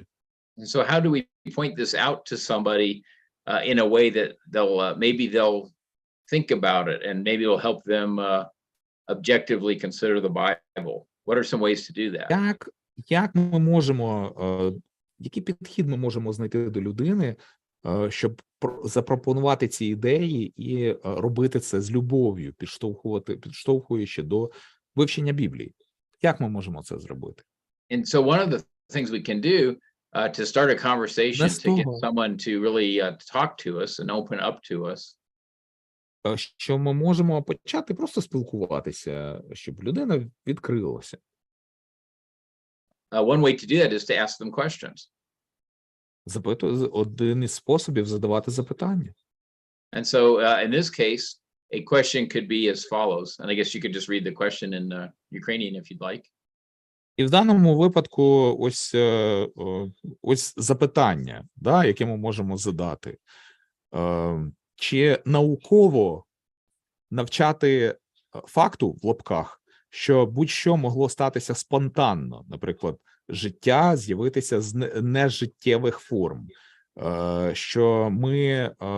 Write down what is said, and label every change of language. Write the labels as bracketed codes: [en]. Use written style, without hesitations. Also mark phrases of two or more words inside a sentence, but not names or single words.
[en] And so how do we point this out to somebody in a way that maybe they'll think about it and maybe it'll help them objectively consider the Bible? What are some ways to do that? [uk] Як ми можемо, який підхід ми можемо знайти до людини, щоб запропонувати ці ідеї і робити це з любов'ю, підштовхуючи до вивчення Біблії? Як ми можемо це зробити? [en] And so one of the things we can do to start a conversation, to get someone to really talk to us and open up to us. [uk] Що ми можемо почати просто спілкуватися, щоб людина відкрилася. [en] One way to do that is to ask them questions. [uk] Один із способів задавати запитання. [en] And so in this case, a question could be as follows. And I guess you could just read the question in Ukrainian if you'd like. [uk] І в даному випадку ось запитання, да, яке ми можемо задати. Чи науково навчати факту в лапках, що будь-що могло статися спонтанно, наприклад, життя з'явитися з нежиттєвих форм, що ми,